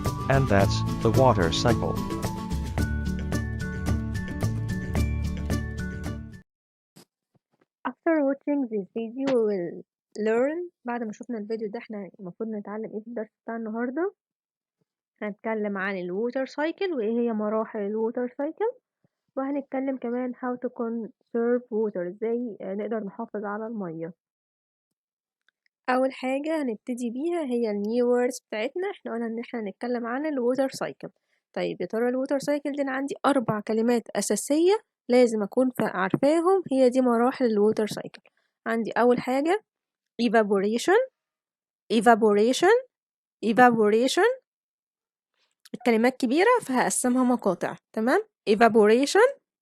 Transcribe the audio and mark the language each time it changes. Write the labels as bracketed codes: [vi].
[en] And that's the water cycle. After watching this video, we will learn. [ar] بعد ما شفنا الفيديو ده احنا المفروض نتعلم ايه في الدرس بتاع النهارده. هنتكلم عن الووتر سايكل وايه هي مراحل الووتر سايكل، وهنتكلم كمان [en] how to conserve water، [ar] ازاي نقدر نحافظ على المية. اول حاجة هنبتدي بيها هي النيو ووردز بتاعتنا. احنا قلنا ان احنا هنتكلم عن الووتر سايكل. طيب يا ترى الووتر سايكل دي انا عندي 4 كلمات اساسية لازم اكون عارفاهم، هي دي مراحل الووتر سايكل. عندي اول حاجة evaporation evaporation evaporation. الكلمات كبيرة فهقسمها مقاطع. تمام. evaporation